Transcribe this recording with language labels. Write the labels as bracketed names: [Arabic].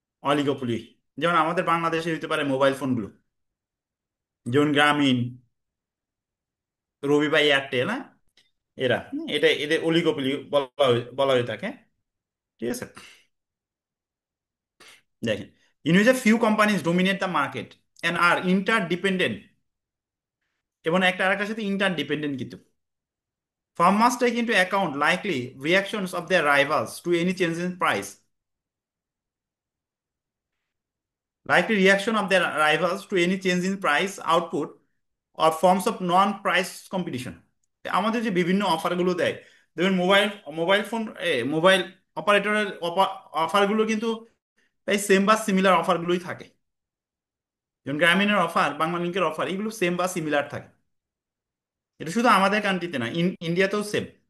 [Bangla] Oligopoly, যেমন আমাদের বাংলাদেশে হইতে পারে মোবাইল ফোনগুলো, যেমন গ্রামীণ, রবি বা এয়ারটেল, হ্যাঁ, এরা, এটা এদের অলিগোপলি বলা হয়ে থাকে। ঠিক আছে। [English] দেখেন, few companies dominate the market and are inter dependent, [Bangla] এবং একটা আরেকটার সাথে ইন্টার ডিপেন্ডেন্ট কিন্তু। [English] Firm must take into account likely reactions of their rivals to any change in price. Likely reaction of their rivals to any change in price, output, or forms of non-price competition. [Bangla] আমাদের যে বিভিন্ন অফারগুলো দেয়, দেখবেন mobile mobile phone mobile অপারেটরের অফারগুলো কিন্তু প্রায় সেম বা সিমিলার অফারগুলোই থাকে। যেমন গ্রামীণের অফার, বাংলালিংকের অফার, এগুলো সেম বা সিমিলার থাকে। এটা শুধু আমাদের কান্ট্রিতে না, ইন্ডিয়াতেও সেম।